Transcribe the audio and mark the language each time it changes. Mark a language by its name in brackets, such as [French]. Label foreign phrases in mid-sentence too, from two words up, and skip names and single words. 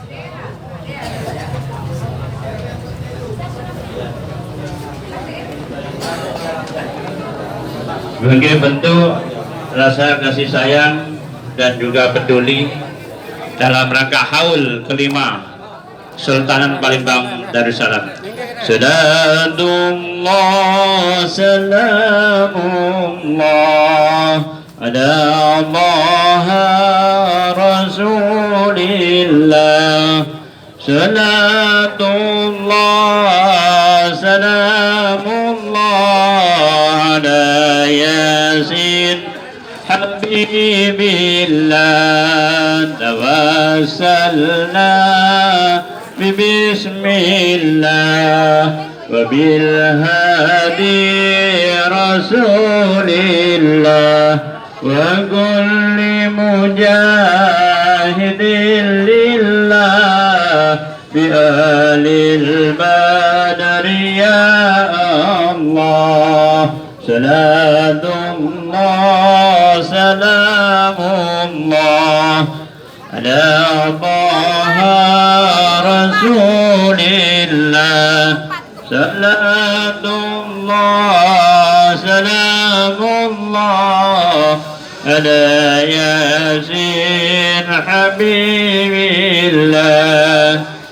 [Indonesian] Sebagai bentuk rasa kasih sayang dan juga peduli dalam rangka haul kelima Sultanan Palembang Darussalam. [Arabic] صلاة الله سلام الله على ماها رسول الله. صلاة الله سلام الله على ياسين حبيب الله. توسلنا بسم الله وبالهادي رسول الله وكل مجاهد لله بأهل البدر يا الله. صلاة الله سلام الله على طه رسول الله. صلاة الله سلام الله على ياسين حبيب الله.